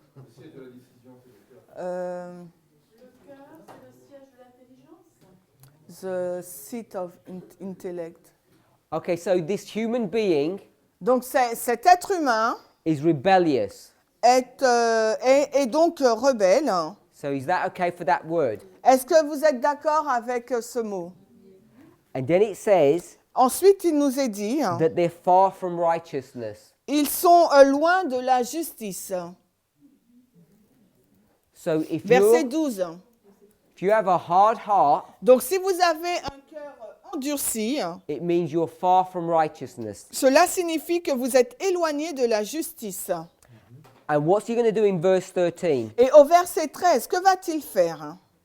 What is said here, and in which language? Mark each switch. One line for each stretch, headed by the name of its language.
French: Le siège de la décision, c'est le cœur. Le cœur, c'est le siège de l'intelligence.
English: The seat of intellect. Okay, so this human being
French: Donc, cet être humain
English: is rebellious.
French: est donc rebelle.
English: So is that okay for that word?
French: Est-ce que vous êtes d'accord avec ce mot?
English: And then it says
French: Ensuite, il nous est dit,
English: that they're far from righteousness.
French: ils sont loin de la justice.
English: So if
French: Verset 12.
English: you have a hard heart,
French: Donc, si vous avez un cœur endurci,
English: it means you're far from righteousness.
French: cela signifie que vous êtes éloigné de la justice.
English: And what's he going to do in verse 13?
French: Et au verset 13, que va-t-il faire?